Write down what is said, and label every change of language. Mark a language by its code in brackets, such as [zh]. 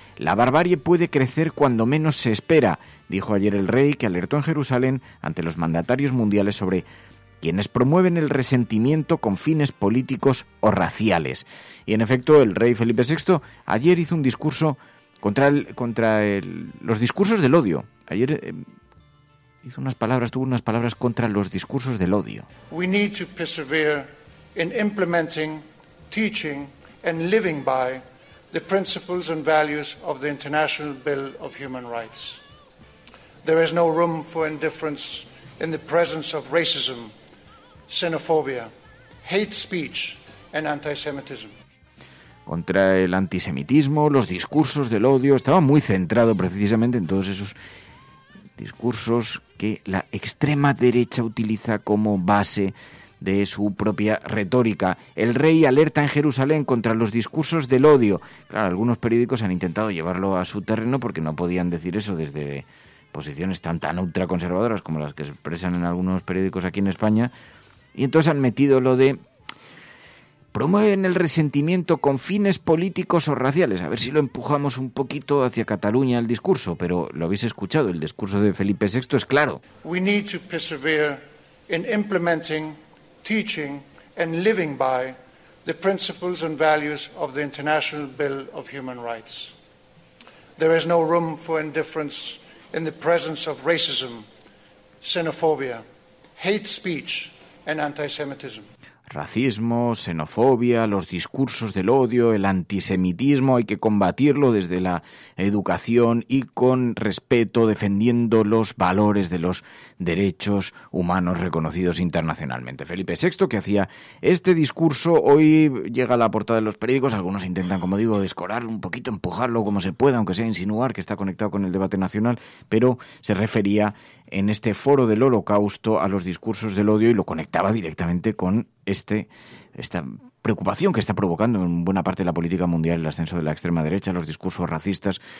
[es] La barbarie puede crecer cuando menos se espera, dijo ayer el rey, que alertó en Jerusalén ante los mandatarios mundiales sobre quienes promueven el resentimiento con fines políticos o raciales. Y en efecto, el rey Felipe VI ayer hizo un discurso contra los discursos del odio. Ayer tuvo unas palabras contra los discursos del odio. [en] We need to persevere in implementing, teaching and living by the principles and values of the International Bill of Human Rights. There is no room for indifference in the presence of racism, xenophobia, hate speech and antisemitism. [es] Contra el antisemitismo, los discursos del odio, estaba muy centrado precisamente en todos esos discursos que la extrema derecha utiliza como base de su propia retórica. El rey alerta en Jerusalén contra los discursos del odio. Claro, algunos periódicos han intentado llevarlo a su terreno porque no podían decir eso desde posiciones tan ultraconservadoras como las que se expresan en algunos periódicos aquí en España, y entonces han metido lo de promueven el resentimiento con fines políticos o raciales. A ver si lo empujamos un poquito hacia Cataluña el discurso, pero lo habéis escuchado, el discurso de Felipe VI es claro. [en] We need to persevere in implementing, teaching and living by the principles and values of the International Bill of Human Rights. There is no room for indifference in the presence of racism, xenophobia, hate speech and antisemitism. [es] racismo, xenofobia, los discursos del odio, el antisemitismo, hay que combatirlo desde la educación y con respeto, defendiendo los valores de los derechos humanos reconocidos internacionalmente. Felipe VI, que hacía este discurso, hoy llega a la portada de los periódicos, algunos intentan, como digo, descorarlo un poquito, empujarlo como se pueda, aunque sea insinuar que está conectado con el debate nacional, pero se refería en este foro del Holocausto a los discursos del odio y lo conectaba directamente con esta preocupación que está provocando en buena parte de la política mundial el ascenso de la extrema derecha, los discursos racistas.